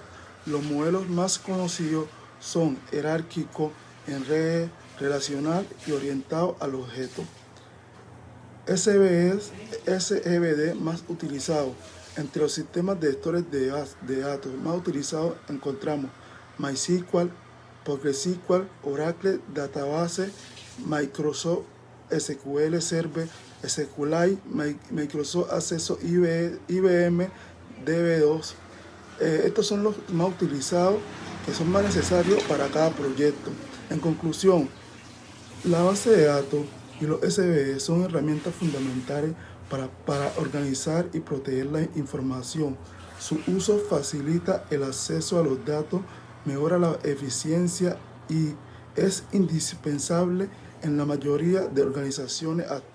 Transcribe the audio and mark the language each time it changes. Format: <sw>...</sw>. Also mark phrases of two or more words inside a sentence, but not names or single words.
<es>Los modelos más conocidos son jerárquico, en redes, relacional y orientado al objeto. SEBD más utilizado. Entre los sistemas de gestores de datos más utilizados encontramos MySQL, PostgreSQL, Oracle Database, Microsoft SQL Server, SQLite, Microsoft Access, IBM DB2. Estos son los más utilizados, que son más necesarios para cada proyecto. En conclusión, la base de datos y los SBD son herramientas fundamentales para organizar y proteger la información. Su uso facilita el acceso a los datos, mejora la eficiencia y es indispensable en la mayoría de organizaciones actuales.</es>